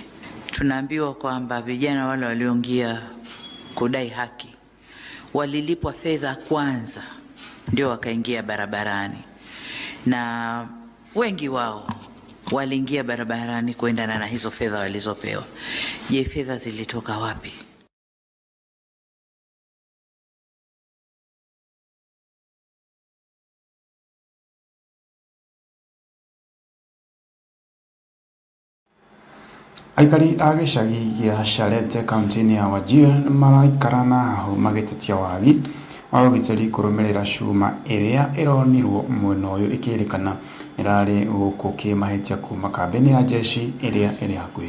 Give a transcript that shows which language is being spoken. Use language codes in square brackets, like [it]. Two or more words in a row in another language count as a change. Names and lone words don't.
[sw] Tunaambiwa kwamba vijana wale walioingia kudai haki walilipwa fedha kwanza ndio wakaingia barabarani, na wengi wao waliingia barabarani kuendana na hizo fedha walizopewa. Je, fedha zilitoka wapi? [ki] Aikari a gĩcagi gĩa Sharete kaunti-inĩ ya Wajir maraikara na hau magĩtetia wagi wa ũgitĩri kũrũmĩrĩra cuma ĩrĩa ĩronirwo mwena ũyũ ĩkĩrĩkana ĩrarĩ gũkũ kĩmahĩtia kuma kambĩ-inĩ ya jeshi ĩrĩa ĩrĩ hakuhĩ.